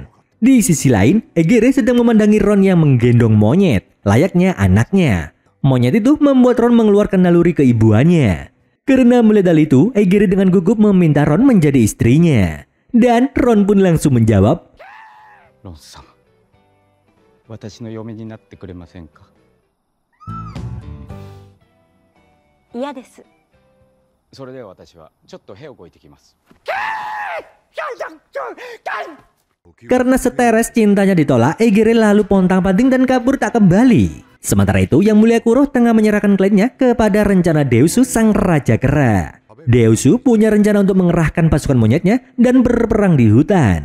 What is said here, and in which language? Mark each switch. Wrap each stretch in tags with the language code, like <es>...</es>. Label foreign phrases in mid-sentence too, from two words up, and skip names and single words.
<id>Di sisi lain, Egere sedang memandangi Ron yang menggendong monyet, layaknya anaknya. Monyet itu membuat Ron mengeluarkan naluri keibuannya. Karena melihat hal itu, Egere dengan gugup meminta Ron menjadi istrinya. Dan Ron pun langsung menjawab,</id> <ja>Ron-sama, 私の嫁になってくれませんか? 嫌です。それでは私はちょっと部を越えてきます。</ja> <id>Karena stres cintanya ditolak, Egere lalu pontang-panting dan kabur tak kembali. Sementara itu, Yang Mulia Kuro tengah menyerahkan klaimnya kepada rencana Deosu sang Raja Kera. Deosu punya rencana untuk mengerahkan pasukan monyetnya dan berperang di hutan.</id>